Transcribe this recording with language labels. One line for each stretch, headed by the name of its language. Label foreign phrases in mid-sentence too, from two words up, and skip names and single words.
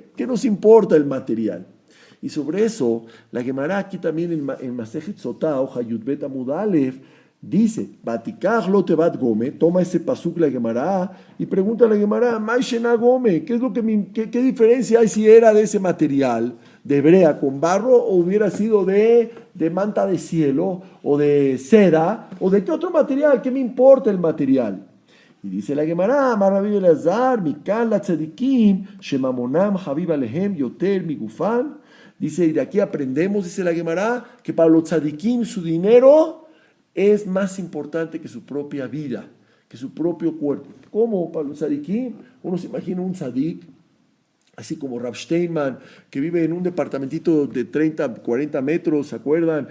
Spanish: ¿Qué nos importa el material? Y sobre eso, la Gemara aquí también en Masejet Sotah, hoja
Hebrew: י"ב עמוד א,
Spanish: dice,
Hebrew: ותקח לו תבת גמא,
Spanish: toma ese pasuk la Gemara y pregunta a la Gemara,
Hebrew: מאי שנא גמא,
Spanish: ¿qué es lo qué diferencia hay si era de ese material, de brea con barro, o hubiera sido de manta de cielo, o de seda, o de qué otro material? ¿Qué me importa el material? Y dice la Gemara,
Hebrew: אמר רבי אלעזר מכאן לצדיקים שממונם חביב עליהם יותר מגופן.
Spanish: Dice, y de aquí aprendemos, dice la Gemara, que para los tzadikim su dinero es más importante que su propia vida, que su propio cuerpo. ¿Cómo? Para los tzadikim, uno se imagina un tzadik, así como Rav Steinman, que vive en un departamentito de 30, 40 metros, ¿se acuerdan?